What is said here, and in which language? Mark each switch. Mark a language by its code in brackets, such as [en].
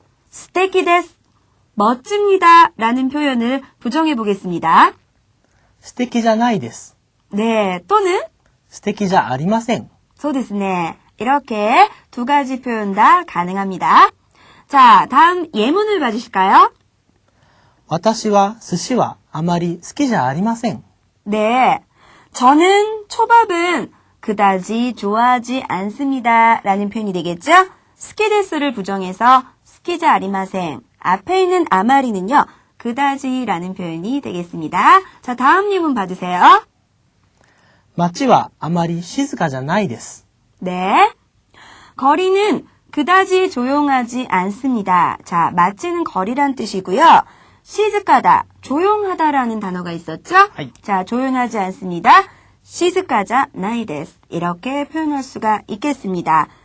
[ko] 스테키데스, 멋집니다 라는 표현을 부정해 보겠습니다. [ja] 素敵じゃないです。 [ko] 네, 또는 [ja] 素敵じゃありません。そうですね. [ko] 이렇게 두 가지 표현 다 가능합니다. 자, 다음 예문을 봐주실까요? [ja] 私は寿司はあまり好きじゃありません。 [ko] 네, 저는 초밥은 그다지 좋아하지 않습니다 라는 표현이 되겠죠? 스키데스를 부정해서 스키자 아리마생 앞에 있는 아마리는요 그다지 라는 표현이 되겠습니다. 자, 다음 예문 봐주세요. [ja] 街はあまり静かじゃないです。 [ko] 네, 거리는 그다지 조용하지 않습니다. 자, 마치는 거리란 뜻이고요. 시즈카다, 조용하다라는 단어가 있었죠? [ja] 하이. [ko] 자, 조용하지 않습니다. 시즈카자 나이데스 이렇게 표현할 수가 있겠습니다.